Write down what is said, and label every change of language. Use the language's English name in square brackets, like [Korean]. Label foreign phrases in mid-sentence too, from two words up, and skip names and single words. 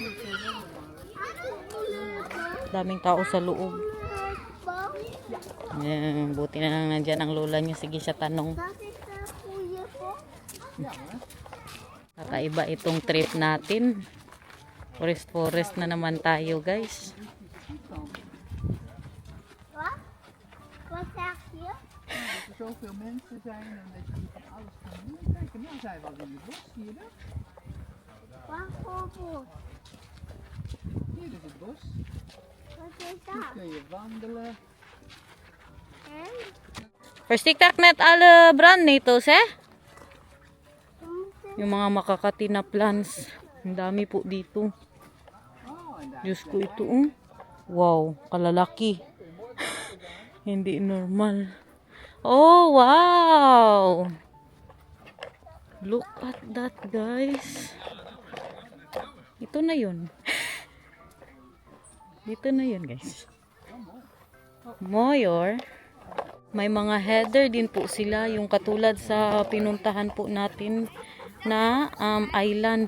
[Filipino] Daming tao sa loob. Ayan, buti na lang nandyan ang lola niya. Sige siya tanong. Kakaiba itong trip natin. Forest na naman tayo, guys. [Dutch] Wat zeg je? Dat er zoveel mensen zijn en dat je van alles kan doen. Kijk, nou zijn we al in het bos, zie je dat? Wat voor bos? Hier is het bos. Wat is Hier dat? kun je wandelen. En? Verstiktak net alle brandnetels, eh? [Filipino] Yung mga makakati na plants. Ang dami po dito. [Dutch] Oh, en daar. [Filipino] Diyos ko ito, wow, kalalaki. Hindi normal. Oh, wow! [English] Look at that, guys. [Filipino] Ito na yun. Dito na yun, guys. Moyor. May mga header din po sila. Yung katulad sa pinuntahan po natin na island.